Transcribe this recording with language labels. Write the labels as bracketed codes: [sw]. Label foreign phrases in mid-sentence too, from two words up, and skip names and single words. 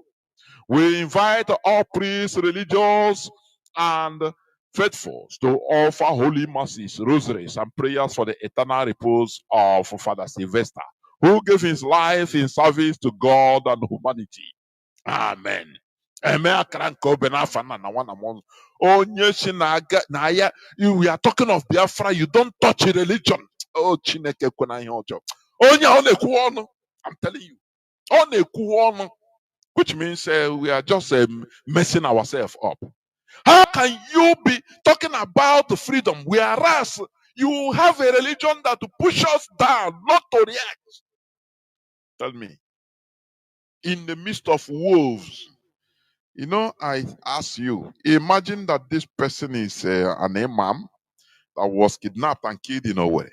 [en] We invite all priests, religious, and faithfuls to offer holy masses, rosaries, and prayers for the eternal repose of Father Sylvester, who gave his life in service to God and humanity. Amen. We are talking of Biafra, you don't touch a religion. [ig] Oh, Chineke kwena ihe ọjọọ. Onye ọ na-ekwu ọnụ, [en] I'm telling you. [ig] Ọ na-ekwu ọnụ, [en] which means we are just messing ourselves up. How can you be talking about freedom whereas you have a religion that pushes us down, not to react? Tell me. In the midst of wolves, you know, I ask you, imagine that this person is an imam that was kidnapped and killed in a way.